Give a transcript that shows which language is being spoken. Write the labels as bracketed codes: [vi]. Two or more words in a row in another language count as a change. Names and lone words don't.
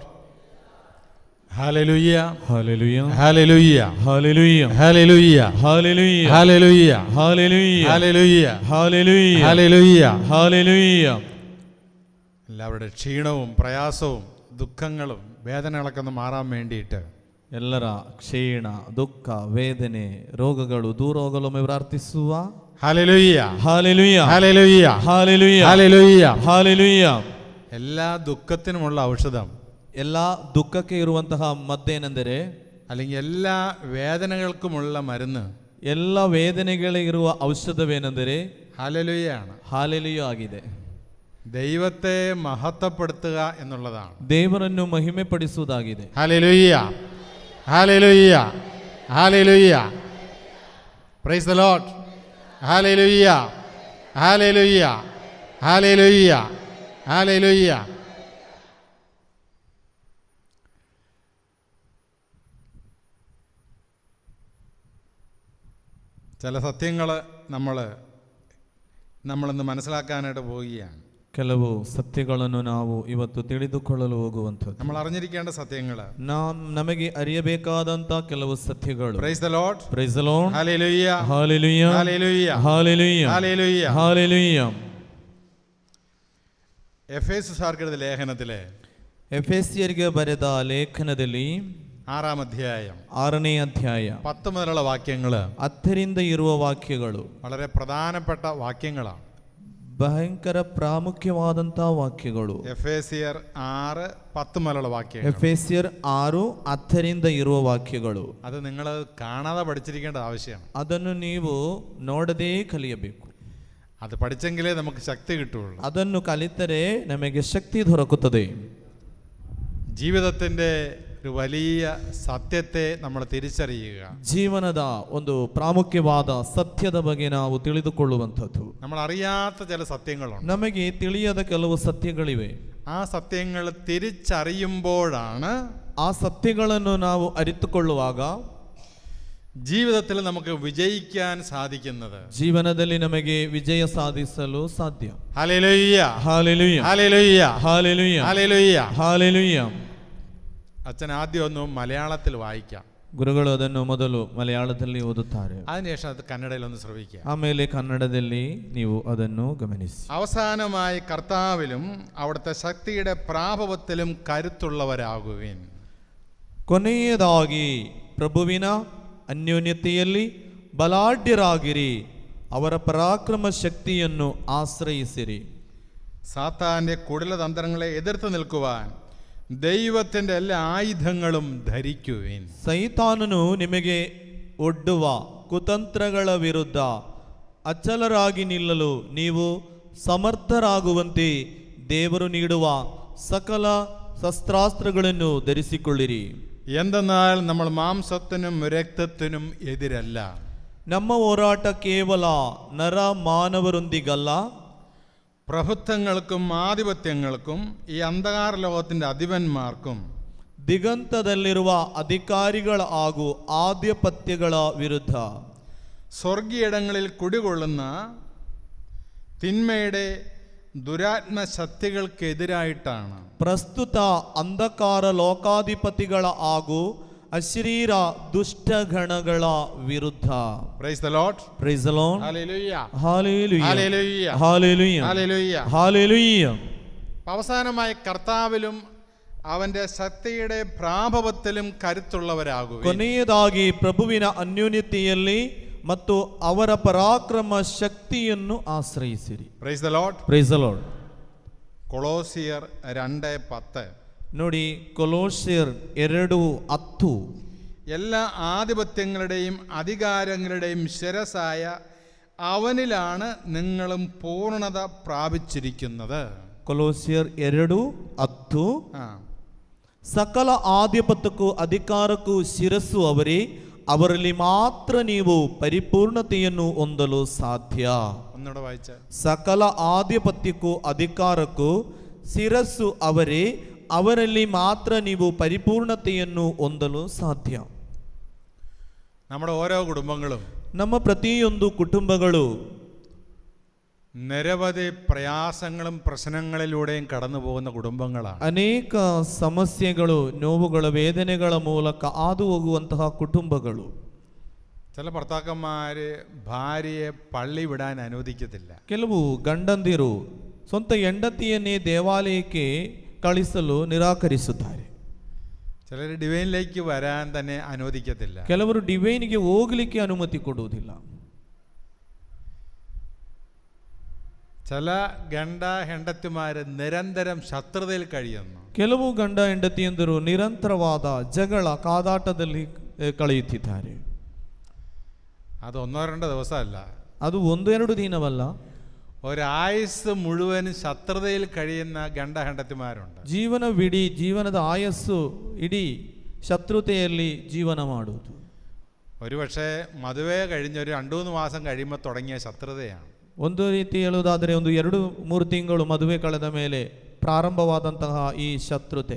[ml] Hallelujah. Hallelujah. Hallelujah. Hallelujah. Hallelujah. Hallelujah. Hallelujah. Hallelujah. Hallelujah. Hallelujah. Hallelujah. Hallelujah. എല്ലാവരുടെ ക്ഷീണവും പ്രയാസവും ദുഃഖങ്ങളും വേദനകളൊക്കെ ഒന്ന് മാറാൻ വേണ്ടിയിട്ട് [kn] ಎಲ್ಲರ ಕ್ಷೀಣ ದುಃಖ ವೇದನೆ ರೋಗಗಳು ದೂರ ಹೋಗಲು ಪ್ರಾರ್ಥಿಸುವ. [ml] ഹല്ലേലൂയ. Hallelujah. ഹല്ലേലൂയ. Hallelujah. ഹല്ലേലൂയ. Hallelujah. എല്ലാ ദുഃഖത്തിനുമുള്ള ഔഷധം [kn] ಎಲ್ಲ ದುಃಖಕ್ಕೆ ಇರುವಂತಹ ಮದ್ದೇನೆಂದರೆ, [ml] അല്ലെങ്കിൽ എല്ലാ വേദനകൾക്കുമുള്ള മരുന്ന് [kn] ಎಲ್ಲ ವೇದನೆಗಳಿಗೆ ಇರುವ ಔಷಧವೇನೆಂದರೆ [ml] ഹല്ലേലൂയയാണ്. [kn] ಹಾಲೆಲೂಯ ಆಗಿದೆ. [ml] ദൈവത്തെ മഹത്വപ്പെടുത്തുക എന്നുള്ളതാണ്. [kn] ದೇವರನ್ನು ಮಹಿಮೆ ಪಡಿಸುವುದಾಗಿದೆ. [ml] ഹല്ലേലൂയ. ഹല്ലേലൂയ. ഹല്ലേലൂയ. [en] Praise the Lord. ഹല്ലേലൂയ. [ml] ഹല്ലേലൂയ. ഹല്ലേലൂയ. ഹല്ലേലൂയ. ചില സത്യങ്ങൾ നമ്മളിന്ന് മനസ്സിലാക്കാനായിട്ട് പോവുകയാണ്. [kn] ಕೆಲವು ಸತ್ಯಗಳನ್ನು ನಾವು ಇವತ್ತು ತಿಳಿದುಕೊಳ್ಳಲು ಹೋಗುವಂಥದ್ದು. [ml] നമ്മൾ അറിഞ്ഞിരിക്കേണ്ട സത്യങ്ങൾ, [kn] ನಮಗೆ ಅರಿಯಬೇಕಾದಂತ ಕೆಲವು ಸತ್ಯಗಳು. [en] Praise the Lord. Praise the Lord. [ml] ഹല്ലേലൂയ. ഹല്ലേലൂയ. ഹല്ലേലൂയ. ഹല്ലേലൂയ. ഹല്ലേലൂയ. ഹല്ലേലൂയ. എഫേസ്യർക്ക് എഴുതിയ ലേഖനത്തിലെ [kn] എഫേസ്യർക്ക് ಬರೆದ ಲೇಖನದಲ್ಲಿ [ml] 6-ാം അധ്യായം [kn] 6ನೇ ಅಧ್ಯಾಯ [ml] 10 മുതലുള്ള വാക്യങ്ങൾ [kn] 10ರಿಂದ ಇರುವ ವಾಕ್ಯಗಳು [ml] വളരെ പ്രധാനപ്പെട്ട വാക്യങ്ങളാണ്. [kn] ಭಯಂಕರ ಪ್ರಾಮುಖ್ಯವಾದಂತಹ ವಾಕ್ಯಗಳು. [ml] എഫേസ്യർ 6:10 മുതലുള്ള വാക്യങ്ങൾ. [kn] എഫേസ്യർ 6:10ರಿಂದ ಇರುವ ವಾಕ್ಯಗಳು. [ml] അത് നിങ്ങൾ കാണാതെ പഠിച്ചിരിക്കേണ്ട ആവശ്യമാണ്. [kn] ಅದನ್ನು ನೀವು ನೋಡದೇ ಕಲಿಯಬೇಕು. [ml] അത് പഠിച്ചെങ്കിലേ നമുക്ക് ശക്തി കിട്ടുള്ളൂ. [kn] ಅದನ್ನು ಕಲಿತರೆ ನಮಗೆ ಶಕ್ತಿ ದೊರಕುತ್ತದೆ. [ml] ജീവിതത്തിന്റെ ഒരു വലിയ സത്യത്തെ നമ്മൾ തിരിച്ചറിയുക. [kn] ಜೀವನದ ಒಂದು ಪ್ರಾಮುಖ್ಯವಾದ ಸತ್ಯದ ಬಗ್ಗೆ ನಾವು ತಿಳಿದುಕೊಳ್ಳುವಂಥದ್ದು. [ml] നമ്മൾ അറിയാത്ത ചില സത്യങ്ങളുണ്ട്. [kn] ನಮಗೆ ತಿಳಿಯದ ಕೆಲವು ಸತ್ಯಗಳಿವೆ. [ml] ആ സത്യങ്ങൾ തിരിച്ചറിയുമ്പോഴാണ് [kn] ಆ ಸತ್ಯಗಳನ್ನು ನಾವು ಅರಿತುಕೊಳ್ಳುವಾಗ [ml] ജീവിതത്തിൽ നമുക്ക് വിജയിക്കാൻ സാധിക്കുന്നത്. [kn] ಜೀವನದಲ್ಲಿ ನಮಗೆ ವಿಜಯ ಸಾಧಿಸಲು ಸಾಧ್ಯ. [ml] ഹല്ലേലൂയ. ഹല്ലേലൂയ. ഹല്ലേലൂയ. ഹല്ലേലൂയ. ഹല്ലേലൂയ. ഹല്ലേലൂയ. അച്ഛൻ ആദ്യം ഒന്ന് മലയാളത്തിൽ വായിക്കാം. [kn] ಗುರುಗಳು ಅದನ್ನು ಮೊದಲು ಮಲಯಾಳದಲ್ಲಿ ಓದುತ್ತಾರೆ. [ml] അതിനുശേഷം അത് കന്നഡയിൽ ഒന്ന് ശ്രവിക്കുക. [kn] ಆಮೇಲೆ ಕನ್ನಡದಲ್ಲಿ ನೀವು ಅದನ್ನು ಗಮನಿಸಿ. [ml] അവസാനമായി കർത്താവിലും അവിടുത്തെ ശക്തിയുടെ പ്രാഭവത്തിലും കരുത്തുള്ളവരാകുവിൻ. [kn] ಕೊನೆಯದಾಗಿ ಪ್ರಭುವಿನ ಅನ್ಯೋನ್ಯತೆಯಲ್ಲಿ ಬಲಾಢ್ಯರಾಗಿರಿ, ಅವರ ಪರಾಕ್ರಮ ಶಕ್ತಿಯನ್ನು ಆಶ್ರಯಿಸಿರಿ. [ml] സാത്താന്റെ കുടിലതന്ത്രങ്ങളെ എതിർത്ത് നിൽക്കുവാൻ ദൈവത്തിൻ്റെ എല്ലാ ആയുധങ്ങളും ധരിക്കുവിൻ. [kn] ಸೈತಾನನು ನಿಮಗೆ ಒಡ್ಡುವ ಕುತಂತ್ರಗಳ ವಿರುದ್ಧ ಅಚಲರಾಗಿ ನಿಲ್ಲಲು ನೀವು ಸಮರ್ಥರಾಗುವಂತೆ ದೇವರು ನೀಡುವ ಸಕಲ ಶಸ್ತ್ರಾಸ್ತ್ರಗಳನ್ನು ಧರಿಸಿಕೊಳ್ಳಿರಿ. [ml] എന്തെന്നാൽ നമ്മൾ മാംസത്തിനും രക്തത്തിനും എതിരല്ല. [kn] ನಮ್ಮ ಹೋರಾಟ ಕೇವಲ ನರ ಮಾನವರೊಂದಿಗಲ್ಲ, [ml] പ്രഭുത്വങ്ങൾക്കും ആധിപത്യങ്ങൾക്കും ഈ അന്ധകാര ലോകത്തിൻ്റെ അധിപന്മാർക്കും [kn] ದಿಗಂತದಲ್ಲಿರುವ ಅಧಿಕಾರಿಗಳ ಹಾಗೂ ಆಧಿಪತ್ಯಗಳ ವಿರುದ್ಧ, [ml] സ്വർഗീയടങ്ങളിൽ കുടികൊള്ളുന്ന തിന്മയുടെ ദുരാത്മശക്തികൾക്കെതിരായിട്ടാണ്. [kn] ಪ್ರಸ್ತುತ ಅಂಧಕಾರ ಲೋಕಾಧಿಪತಿಗಳ ಹಾಗೂ ಅಶರೀರ ದುಷ್ಟಗಣಗಳ ವಿರುದ್ಧ. [en] Praise the Lord. Praise the Lord. [ml] ഹല്ലേലൂയ. ഹല്ലേലൂയ. ഹല്ലേലൂയ. ഹല്ലേലൂയ. ഹല്ലേലൂയ. ഹല്ലേലൂയ. അവസാനമായി കർത്താവിലും അവന്റെ ശക്തിയുടെ പ്രാഭവത്തിലും കരുത്തുള്ളവരാകുക. [kn] ಕೊನೆಯದಾಗಿ ಪ್ರಭುವಿನ ಅನ್ಯೋನ್ಯತೆಯಲ್ಲಿ ಮತ್ತು ಅವರ ಪರಾಕ್ರಮ ಶಕ್ತಿಯನ್ನು ಆಶ್ರಯಿಸಿರಿ. [en] Praise the Lord. Praise the Lord. [ml] കൊളോസിയർ 2:10. [kn] ನೋಡಿ, ಕೊಲೋಸ್ಯರ್ 2:10. [ml] എല്ലാ ആധിപത്യങ്ങളുടെയും അധികാരങ്ങളുടെയും ശിരസായ അവനിലാണ് നിങ്ങളും പൂർണ്ണത പ്രാപിച്ചിരിക്കുന്നത്. [kn] ಕೊಲೋಸ್ಯರ್ 2:10. ಸಕಲ ಆಧಿಪತ್ಯಕ್ಕೂ ಅಧಿಕಾರಕ್ಕೂ ಶಿರಸ್ಸು ಅವರೇ, ಅವರಲ್ಲಿ ಮಾತ್ರ ನೀವು ಪರಿಪೂರ್ಣತೆಯನ್ನು ಹೊಂದಲು ಸಾಧ್ಯ. [ml] ഒന്നുകൂടെ വായിച്ച. [kn] ಸಕಲ ಆಧಿಪತ್ಯಕ್ಕೂ ಅಧಿಕಾರಕ್ಕೂ ಶಿರಸ್ಸು ಅವರೇ, ಅವರಲ್ಲಿ ಮಾತ್ರ ನೀವು ಪರಿಪೂರ್ಣತೆಯನ್ನು ಹೊಂದಲು ಸಾಧ್ಯ. [ml] നമ്മുടെ ഓരോ കുടുംബങ്ങളും [kn] ನಮ್ಮ ಪ್ರತಿಯೊಂದು ಕುಟುಂಬಗಳು [ml] നിരവധി പ്രയാസങ്ങളും പ്രശ്നങ്ങളിലൂടെയും കടന്നു പോകുന്ന കുടുംബങ്ങളാണ്. [kn] ಅನೇಕ ಸಮಸ್ಯೆಗಳು, ನೋವುಗಳ, ವೇದನೆಗಳ ಮೂಲಕ ಹಾದು ಹೋಗುವಂತಹ ಕುಟುಂಬಗಳು. [ml] ചില ഭർത്താക്കന്മാര് ഭാര്യയെ പള്ളി വിടാൻ അനുവദിക്കത്തില്ല. [kn] ಕೆಲವು ಗಂಡಂದಿರು ಸ್ವಂತ ಹೆಂಡತಿಯನ್ನೇ ದೇವಾಲಯಕ್ಕೆ ಕಳಿಸಲು ನಿರಾಕರಿಸುತ್ತಾರೆ. [ml] ചിലർ ഡിവൈനിലേക്ക് വരാൻ തന്നെ അനുവദിക്കത്തില്ല. [kn] ಕೆಲವರು ಡಿವೈನ್ಗೆ ಹೋಗಲಿಕ್ಕೆ ಅನುಮತಿ ಕೊಡುವುದಿಲ್ಲ. [ml] ചില [kn] ಗಂಡ ಹೆಂಡತಿമാര് [ml] ನಿರಂತരം ശത്രുതയിൽ കഴിയുന്നു. [kn] ಕೆಲವು ಗಂಡ ಹೆಂಡತಿಯಂದರು ನಿರಂತರವಾದ ಜಗಳ, ಕಾದಾಟದಲ್ಲಿ ಕಳೆಯುತ್ತಿದ್ದಾರೆ. [ml] അത് ഒന്നോ രണ്ടോ ദിവസമല്ല, [kn] ಅದು 1-2 ದಿನವಲ್ಲ, [ml] ഒരായുസ് മുഴുവൻ ശത്രുതയിൽ കഴിയുന്ന [kn] ಗಂಡ ಹೆಂಡತಿമാരുണ്ട്. ಜೀವನವಿಡೀ, ಜೀವನದ ಆಯಸ್ಸು ಇಡೀ ಶತ್ರುತೆಯಲ್ಲಿ ಜೀವನ ಮಾಡುವುದು. [ml] ഒരുപക്ഷെ മದುവേ കഴിഞ്ഞ് ഒരു 2-3 മാസം കഴിയുമ്പോൾ തുടങ്ങിയ ശത്രുതയാണ്. [kn] ಒಂದು ರೀತಿ ಹೇಳುವುದಾದರೆ 1-2-3 ತಿಂಗಳು ಮದುವೆ ಕಳೆದ ಮೇಲೆ ಪ್ರಾರಂಭವಾದಂತಹ ಈ ಶತ್ರುತೆ.